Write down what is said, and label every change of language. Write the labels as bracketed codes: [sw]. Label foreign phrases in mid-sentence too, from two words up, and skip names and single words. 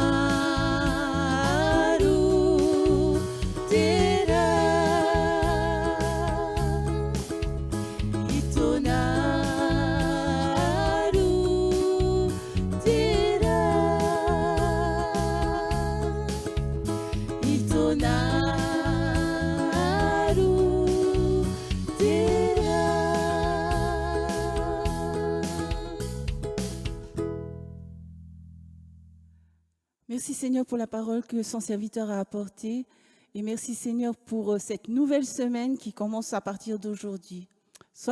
[ty] aru te rā i tōna aru te rā i tōna aru te rā. [fr] Merci Seigneur pour la parole que son serviteur a apportée. Et merci Seigneur pour cette nouvelle semaine qui commence à partir d'aujourd'hui.